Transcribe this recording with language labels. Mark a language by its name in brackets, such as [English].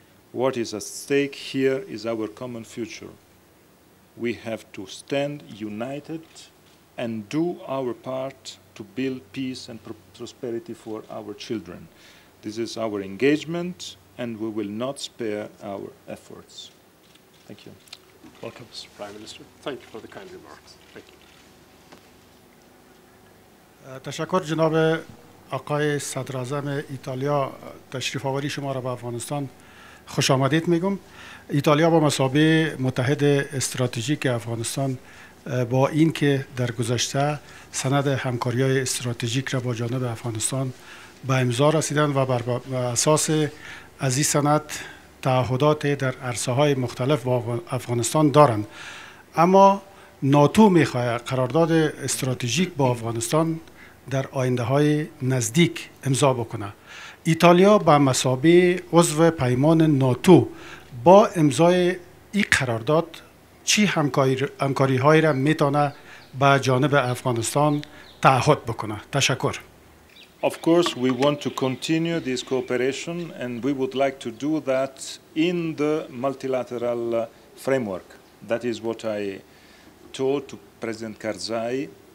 [English] What is at stake here is our common future. We have to stand united and do our part to build peace and prosperity for our children. This is our engagement, and we will not spare our efforts. Thank you. Welcome, Mr. Prime Minister. Thank you for the kind remarks. Thank you. [Persian] تشکر جناب آقای صدراعظم ایتالیا، تشریف آوری شما را به افغانستان خوش آمدید میگم. ایتالیا با مثابه متحد استراتژیک افغانستان با این که در گذشته سند همکاری‌های استراتژیک را با جانب افغانستان به امضا رسیدند و بر اساس از این سند تعهدات در عرصه‌های مختلف با افغانستان دارند، اما ناتو می‌خواهد قرارداد استراتژیک با افغانستان در آینده‌های نزدیک امضا بکنه. ایتالیا به مثابه عضو پیمان ناتو با امضای این قرارداد چی همکاری‌هایی را میتونه با جانب افغانستان تعهد بکنه؟ تشکر. [English] Of course, we want to continue this cooperation, and we would like to do that in the multilateral framework. That is what I told to President Karzai.